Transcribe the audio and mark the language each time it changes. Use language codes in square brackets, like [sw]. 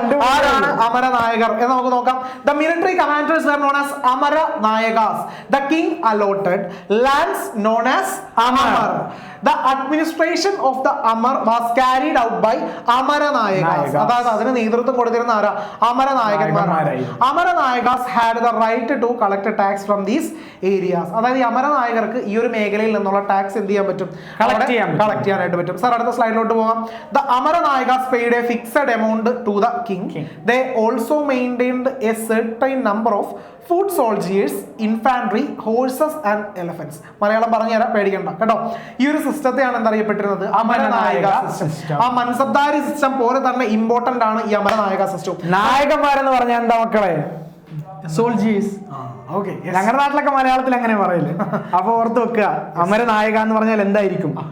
[ml] ആരാണ് അമരനായകർ എന്ന് നമുക്ക് നോക്കാം. [en] the military commanders were known as [ml] അമരനായകാസ്. [en] The king allotted lands known as Amar. The administration of the Amar was carried out by Amaranayakas. [ml] അതായത് അതിന് നേതൃത്വം കൊടുത്തിരുന്ന ആരാ? അമരനായകന്മാരാണ്. [en] Amaranayakas had the right to collect tax from these areas. [ml] അതായത് ഈ അമരനായകർക്ക് ഈ ഒരു മേഖലയിൽ നിന്നുള്ള ടാക്സ് എന്ത് ചെയ്യാൻ പറ്റും? കളക്ട് ചെയ്യാനായിട്ട് പറ്റും. സാർ, അടുത്ത സ്ലൈഡിലോട്ട് പോകാം. [en] The Amaranayakas paid a fixed amount to the king. They also maintained a certain number of foot soldiers, infantry, horses and elephants. [ml] Malayalam പറഞ്ഞു തരാം, പേടിക്കണ്ട കേട്ടോ. ഈ ഒരു സിസ്റ്റത്തെയാണ് എന്തറിയപ്പെട്ടിരുന്നത്? അമരനായക സിസ്റ്റം. ആ മൻസബ്ദാരി സിസ്റ്റം പോലെ തന്നെ ഇമ്പോർട്ടന്റ് ആണ് ഈ അമരനായക സിസ്റ്റം. നായകന്മാരെന്ന് പറഞ്ഞാൽ എന്താ മക്കളെ? സോൾജിയേഴ്സ്. ഞങ്ങളുടെ നാട്ടിലൊക്കെ മലയാളത്തിൽ അങ്ങനെ പറയില്ലേ? അപ്പൊ ഓർത്ത് വെക്കുക, അമരനായക എന്ന് പറഞ്ഞാൽ എന്തായിരിക്കും?